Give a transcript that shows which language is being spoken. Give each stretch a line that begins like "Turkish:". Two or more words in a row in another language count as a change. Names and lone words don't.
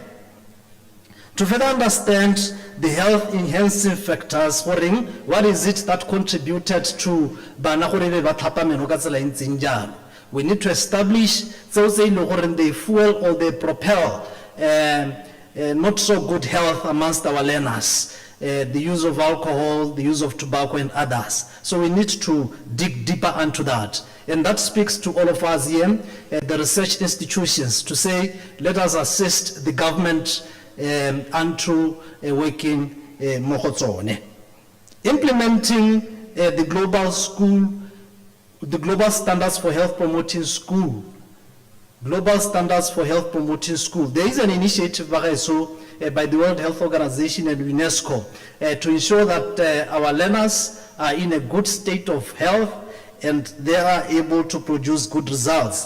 English: To further understand the health enhancing factors, what is it that contributed to we need to establish they fuel or they propel not so good health amongst our learners. The use of alcohol, the use of tobacco and others. So we need to dig deeper into that. And that speaks to all of us here, the research institutions, to say, let us assist the government unto working
Tswana: mo go tsone.
English: Implementing the global standards for health promoting school. Global standards for health promoting school. There is an initiative by the World Health Organization and UNESCO to ensure that our learners are in a good state of health and they are able to produce good results.